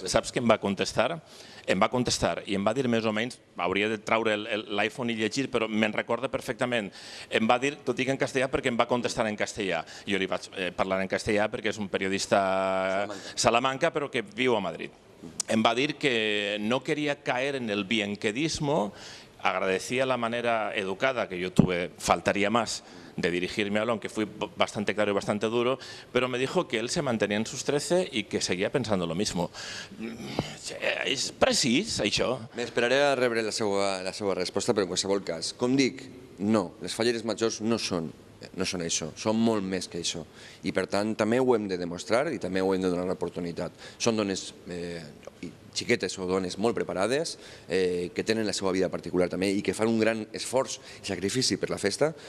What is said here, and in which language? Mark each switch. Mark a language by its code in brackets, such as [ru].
[ca] Saps què em va contestar? Em va contestar i em va dir més o menys, hauria de traure l'iPhone i llegir, però me'n recorda perfectament. Em va dir, tot i que en castellà, perquè em va contestar en castellà. Jo li vaig parlar en castellà perquè és un periodista Salamanca, però que viu a Madrid. Em va dir que [es] no quería caer en el bienquedismo, agradecía la manera educada que yo tuve, faltaría más, de dirigirme a él, aunque fui bastante claro y bastante duro, pero me dijo que él se mantenía en sus 13 y que seguía pensando lo mismo. [ca] És precís, això? M'esperaré a rebre la seva resposta, però en qualsevol cas, com dic, no, les falleres majors no són això, són molt més que això. I per tant també ho hem de demostrar i també ho hem de donar l'oportunitat. Són dones xiquetes o dones molt preparades, que tenen la seva vida particular també i que fan un gran esforç i sacrifici per la festa.